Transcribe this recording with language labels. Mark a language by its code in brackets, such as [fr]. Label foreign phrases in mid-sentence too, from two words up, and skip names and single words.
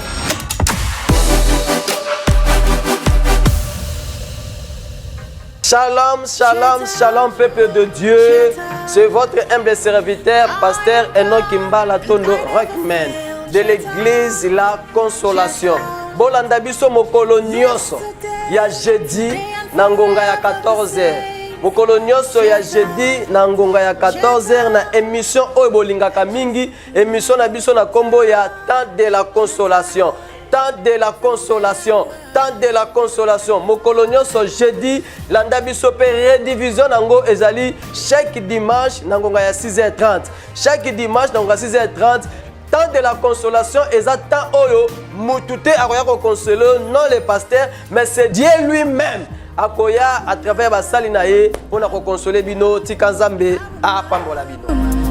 [fr] Shalom, shalom, shalom, peuple de Dieu. C'est votre humble serviteur, pasteur Enoch Kimbala Tondo Rockman de l'église La Consolation. [ln] Bolanda biso mokolo nyonso ya jeudi na ngonga ya 14h. Mokolo nyonso ya jeudi na ngonga ya 14h na émission oyo bolingaka mingi, émission na biso na kombo ya Temps de la Consolation. Temps de la consolation, temps de la consolation. Mokolo nyonso jeudi landa biso pe redivision nango ezali [fr] chaque dimanche [ln] na ngonga ya 6h30. [fr] Chaque dimanche [ln] na ngonga 6h30. Temps de la consolation eza temps oyo mutute akoya ko consoler [fr] non le pasteur mais c'est Dieu lui-même [ln] akoya [fr] à travers [ln] basali na ye pona ko consoler bino tika nzambe apambola bino.